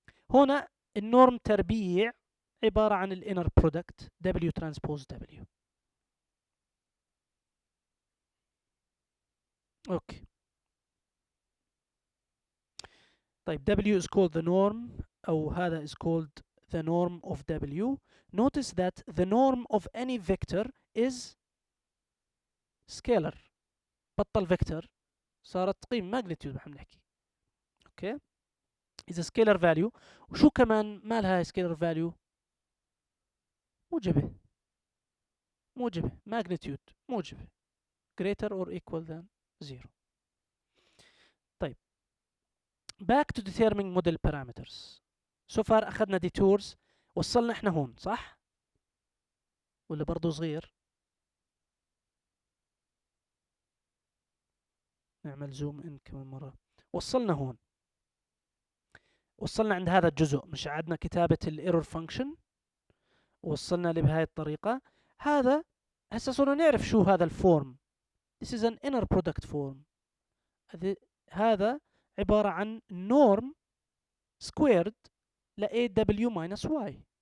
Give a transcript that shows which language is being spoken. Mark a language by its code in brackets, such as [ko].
[ar] هنا النورم تربيع عبارة عن الانر برودكت W transpose W. اوكي طيب [en] W is called the norm، [ar] أو هذا [en] is called the norm of W. Notice that the norm of any vector is scalar. [ar] بطل vector صارت قيمة ماجنتيود نحن نحكي. [en] Okay is a scalar value. [ar] وشو كمان مالها [en] scalar value؟ [ar] موجبة [en] magnitude موجبة greater or equal than 0. طيب back to determining model parameters. so far [ar] أخذنا detours، وصلنا احنا هون صح؟ ولا برضو صغير؟ نعمل زوم ان كمان مرة. وصلنا هون، وصلنا عند هذا الجزء، مش عدنا كتابة الايرور فانكشن، وصلنا بهاي الطريقة. هذا هسه صرنا نعرف شو هذا الفورم. [en] This is an inner product form. [ar] هذا عبارة عن [en] norm squared ل AW minus Y.